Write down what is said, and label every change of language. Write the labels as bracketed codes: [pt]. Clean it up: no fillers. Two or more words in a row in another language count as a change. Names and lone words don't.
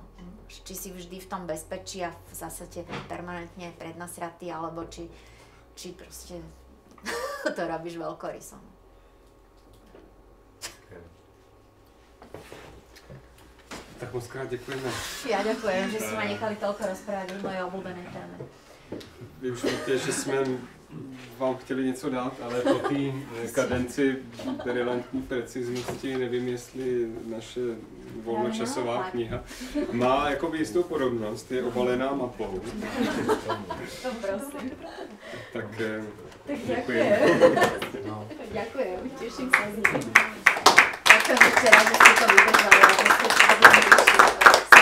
[sk] Či si vždy v tom bezpečí a v zásade permanentne prednasratý, alebo či proste to robíš veľkorysom. [cs] Tak moc krát děkujeme. [sk] Ja ďakujem, že ste ma nechali toľko rozprávať o mojej obľúbenej téme. [cs] Vy už víte, že jsme vám chtěli něco dát, ale po té kadenci brilantní preciznosti nevím, jestli naše volnočasová kniha má jakoby jistou podobnost, je obalená mapou. To prosím. [sk] Tak ďakujem. Ďakujem, teším sa z nich. Ďakujem ešte raz, že ste to vydržali.